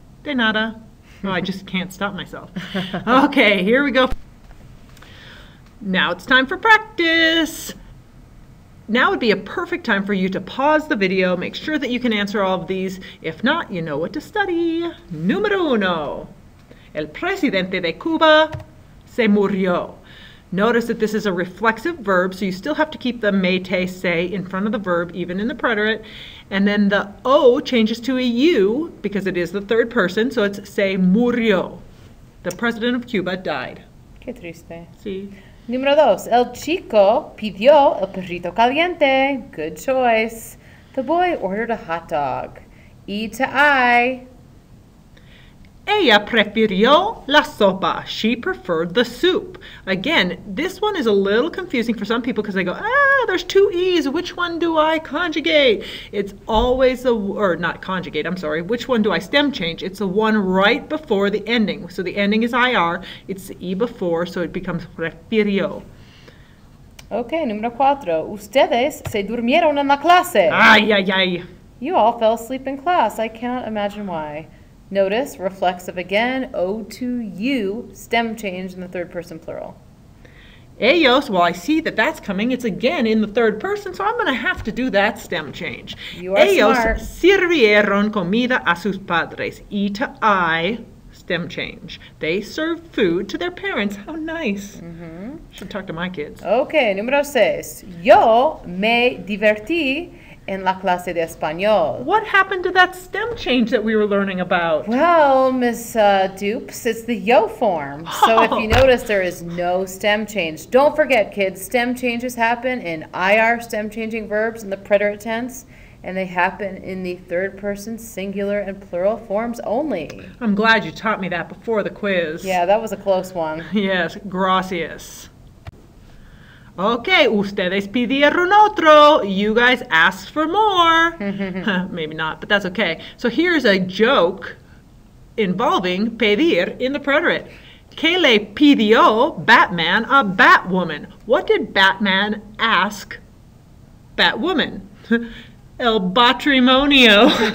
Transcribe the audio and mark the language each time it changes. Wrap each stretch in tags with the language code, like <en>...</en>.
<es>De nada.</es> <en>Oh, I just can't stop myself. Okay, here we go. Now it's time for practice. Now would be a perfect time for you to pause the video, make sure that you can answer all of these. If not, you know what to study.</en> <es>Número uno. El presidente de Cuba se murió.</es> <en>Notice that this is a reflexive verb, so you still have to keep the me, te, se in front of the verb, even in the preterite. And then the O changes to a U because it is the third person, so it's se murió. The president of Cuba died.</en> <es>Qué triste. Sí. Número dos. El chico pidió el perrito caliente.</es> <en>Good choice. The boy ordered a hot dog. E to I.</en> <es>Ella prefirió la sopa.</es> <en>She preferred the soup. Again, this one is a little confusing for some people because they go, there's two E's. Which one do I conjugate? It's always not conjugate, I'm sorry. Which one do I stem change? It's the one right before the ending. So the ending is IR. It's the E before, so it becomes prefirió.</en> <es>Okay, número cuatro. Ustedes se durmieron en la clase. Ay, ay, ay.</es> <en>You all fell asleep in class. I cannot imagine why. Notice, reflexive again, O to you, stem change in the third person plural. Ellos, well, I see that that's coming. It's again in the third person, so I'm going to have to do that stem change. You are</en> <es>Ellos</es> <en>smart.</en> <es>sirvieron comida a sus padres.</es> <en>E to I, stem change. They served food to their parents. How nice. Should talk to my kids.</en> <es>Okay, número seis. Yo me divertí en la clase de español.</es> <en>What happened to that stem change that we were learning about? Well, Miss Dupes, it's the yo form. So if you notice, there is no stem change. Don't forget, kids, stem changes happen in IR, stem changing verbs in the preterite tense, and they happen in the third person singular and plural forms only. I'm glad you taught me that before the quiz. Yeah, that was a close one. Yes, gracias.</en> <es>Okay, ustedes pidieron otro.</es> <en>You guys asked for more. Maybe not, but that's okay. So here's a joke involving pedir in the preterite.</en> <es>¿Qué le pidió Batman a Batwoman?</es> <en>What did Batman ask Batwoman?</en> <es>El matrimonio.</es>